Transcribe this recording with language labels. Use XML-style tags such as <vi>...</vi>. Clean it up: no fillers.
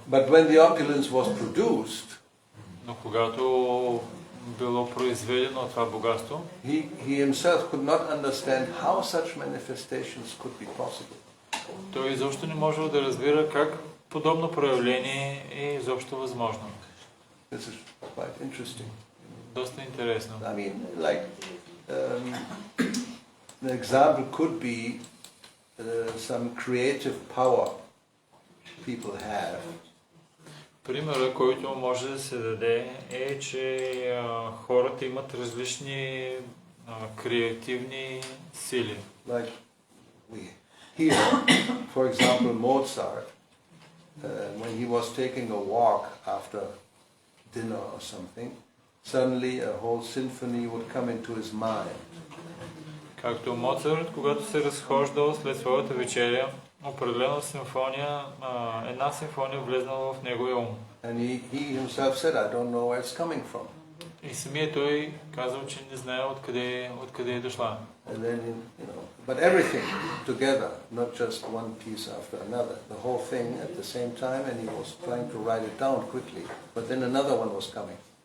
<en>But when the opulence was produced,</en> <bg>но когато било произведено това богатство,</bg> <en>he himself could not understand how such manifestations could be possible.</en> <bg>Той изобщо не можел да разбира как подобно проявление е изобщо възможно.</bg> <en>This is quite interesting.</en> <bg>Доста интересно.</bg> <en>Like the example could be some creative power people have.</en> <bg>Примерът, който може да се даде, е, че хората имат различни креативни сили.</bg> <en>Like we hear, for example, Mozart, when he was taking a walk after dinner or something, suddenly a whole symphony would come into his mind.</en> <bg>Както Моцарт, когато се разхождал след своята вечеря, определена симфония, една симфония влезнала в неговия ум.</bg> <en>And he himself said, I don't know where it's coming from.</en> <bg>И самия той казал, че не знае откъде е дошла.</bg> <en>And then, but everything together, not just one piece after another, the whole thing at the same time, and he was trying to write it down quickly, but then another one was coming.</en>